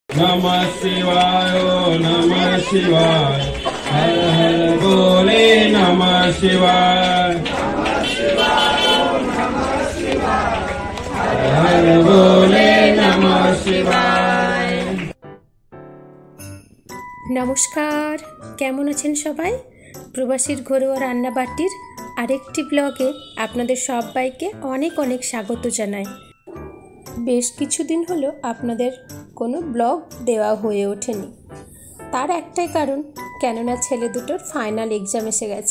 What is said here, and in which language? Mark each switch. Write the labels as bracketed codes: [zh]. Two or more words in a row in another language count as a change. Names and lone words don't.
[sa] नमः शिवाय नमः शिवाय हर हर बोले नमः शिवाय हर हर बोले नमः शिवाय। [bn] নমস্কার, কেমন আছেন সবাই? প্রবাসীর ঘরোয়া রান্নাবাটির আরেকটি ব্লগে আপনাদের সবাইকে অনেক অনেক স্বাগত জানাই। বেশ কিছুদিন হলো আপনাদের কোনো ব্লগ দেওয়া হয়ে ওঠেনি, তার একটাই কারণ, কেননা ছেলে দুটোর [en] final exam [bn] এসে গেছে।